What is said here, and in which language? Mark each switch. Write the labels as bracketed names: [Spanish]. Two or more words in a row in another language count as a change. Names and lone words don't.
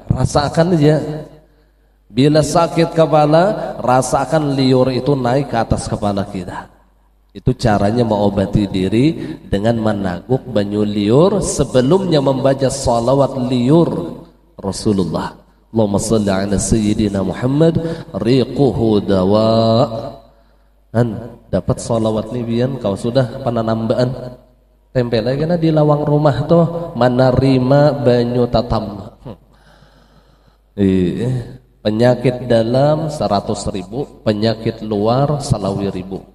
[Indonesian] Rasakan aja. Bila sakit kepala, rasakan liur itu naik ke atas kepala kita. Itu caranya mengobati diri dengan menaguk banyu liur sebelumnya membaca salawat liur Rasulullah. [Arabic] اللهم صل على سيدنا محمد ريقه دواء. [Banjar] Dan dapat salawat ni bian kau sudah pananambaan tempel lagi na di lawang rumah toh manarima banyu tatam. [Indonesian] Penyakit dalam 100.000, penyakit luar 1.000.